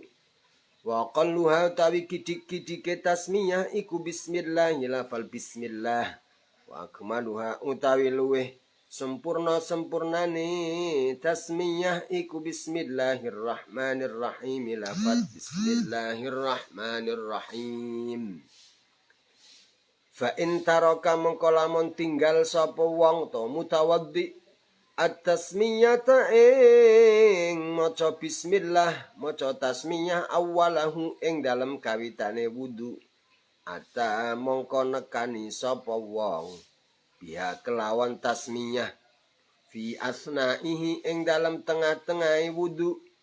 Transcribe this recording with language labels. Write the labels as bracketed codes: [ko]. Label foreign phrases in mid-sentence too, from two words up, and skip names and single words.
[ar] وأقلها [jv] tawi kidik-kidike tasmiyah iku bismillah, lafal bismillah. [ar] وأكملها [jv] utawi luweh sempurnane tasmiyah iku [ar] بسم الله الرحمن الرحيم, [jv] lafal [ar] بسم الله الرحمن الرحيم. فإن ترك [jv] mengko lamun tinggal sapa wong to [ar] متوضئ التسمية [jv] ing maca bismillah, maca tasmiyah awalahu ing dalem kawitane wudu, ata mongko nekani sapa wong biha kelawan tasmiyah [ar] في أثنائه [jv] ing dalem tengah-tengahe wudu.